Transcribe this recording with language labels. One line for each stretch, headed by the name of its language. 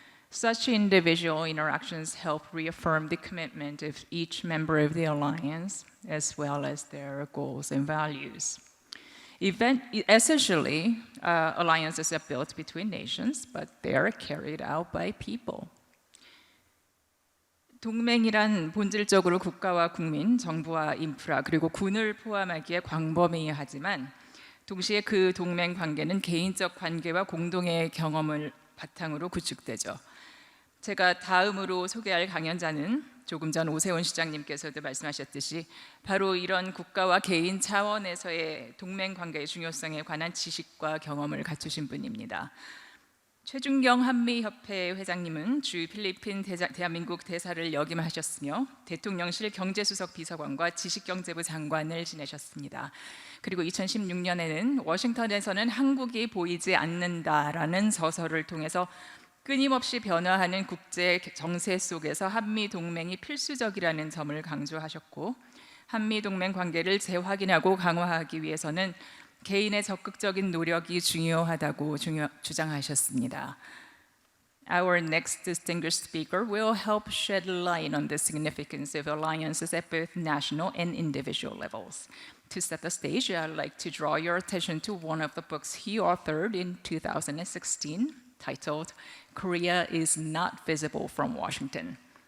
English: Such individual interactions help reaffirm the commitment of each member of the alliance, as well as their goals and values. Essentially, alliances are built between nations, but they are carried out by people.
Korean: 동맹이란 본질적으로 국가와 국민, 정부와 인프라, 그리고 군을 포함하기에 광범위하지만 동시에 그 동맹 관계는 개인적 관계와 공동의 경험을 바탕으로 구축되죠. 제가 다음으로 소개할 강연자는 조금 전 오세훈 시장님께서도 말씀하셨듯이 바로 이런 국가와 개인 차원에서의 동맹 관계의 중요성에 관한 지식과 경험을 갖추신 분입니다. 최준경 한미협회 회장님은 주 필리핀 대한민국 대사를 역임하셨으며 대통령실 경제수석 비서관과 지식경제부 장관을 지내셨습니다. 그리고 2016년에는 워싱턴에서는 한국이 보이지 않는다라는 서설을 통해서 끊임없이 변화하는 국제 정세 속에서 한미 동맹이 필수적이라는 점을 강조하셨고, 한미 동맹 관계를 재확인하고 강화하기 위해서는 개인의 적극적인 노력이 중요하다고 주장하셨습니다.
English: Our next distinguished speaker will help shed light on the significance of alliances at both national and individual levels. To set the stage, I'd like to draw your attention to one of the books he authored in 2016, titled Korea is Not Visible from Washington.